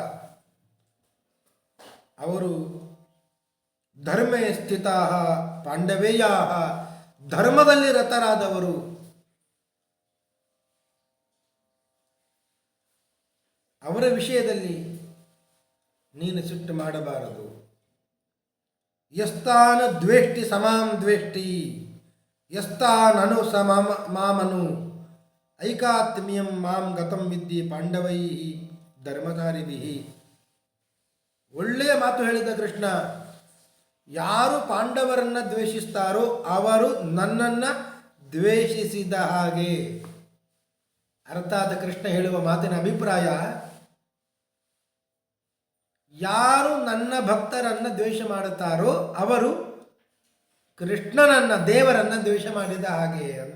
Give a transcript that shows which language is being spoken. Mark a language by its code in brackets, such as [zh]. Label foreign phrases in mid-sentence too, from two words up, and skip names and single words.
[kn] ಅವರು [sa] ಧರ್ಮೇ ಸ್ಥಿತಾ ಪಾಂಡವೇಯ, [kn] ಧರ್ಮದಲ್ಲಿ ರತರಾದವರು. ಅವರ ವಿಷಯದಲ್ಲಿ ನೀನು ಸಿಟ್ಟು ಮಾಡಬಾರದು. [sa] ಯಸ್ತಾನ ದ್ವೇಷ್ಟಿ ಸಮಾಂ ದ್ವೇಷ್ಟಿ ಯಸ್ತಾನನು ಮಾಮನು ಐಕಾತ್ಮ್ಯಂ ಮಾಂ ಗತಂ ವಿದ್ಯೆ ಪಾಂಡವೈ ಧರ್ಮಧಾರಿಭಿ. [kn] ಒಳ್ಳೆಯ ಮಾತು ಹೇಳಿದ ಕೃಷ್ಣ. ಯಾರು ಪಾಂಡವರನ್ನ ದ್ವೇಷಿಸ್ತಾರೋ ಅವರು ನನ್ನನ್ನು ದ್ವೇಷಿಸಿದ ಹಾಗೆ. ಅರ್ಥಾತ್ ಕೃಷ್ಣ ಹೇಳುವ ಮಾತಿನ ಅಭಿಪ್ರಾಯ, ಯಾರು ನನ್ನ ಭಕ್ತರನ್ನ ದ್ವೇಷ ಮಾಡುತ್ತಾರೋ ಅವರು ಕೃಷ್ಣನನ್ನ ದೇವರನ್ನ ದ್ವೇಷ ಮಾಡಿದ ಹಾಗೆ ಅಂತ.